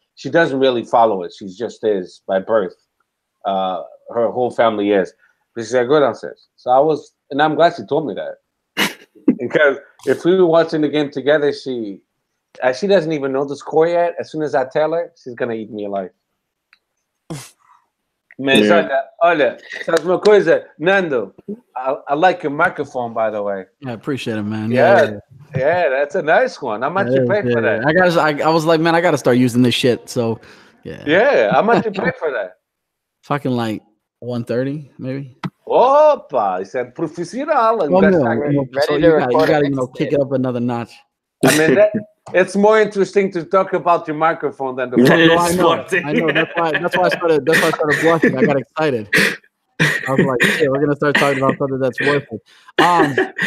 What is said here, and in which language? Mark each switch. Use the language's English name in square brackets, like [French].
[English] She doesn't really follow it. She just is by birth. Her whole family is. But she said, "Go downstairs." So and I'm glad she told me that. Because if we were watching the game together, she doesn't even know the score yet. As soon as I tell her, she's gonna eat me alive. [Portuguese] Mas olha, sabes uma coisa, Nando? [English] I like your microphone, by the way. Yeah, I appreciate it, man. Yeah, that's a nice one. How much you pay for that? I was like, man, I gotta start using this shit. So, yeah. How much you pay for that? Fucking like 130, maybe. [Portuguese] Opa, isso é profissional. [English] You gotta kick it up another notch. I mean, it's more interesting to talk about your microphone than the. I know. That's why I started blushing. I got excited. I was like, "Yeah, we're gonna start talking about something that's worth it."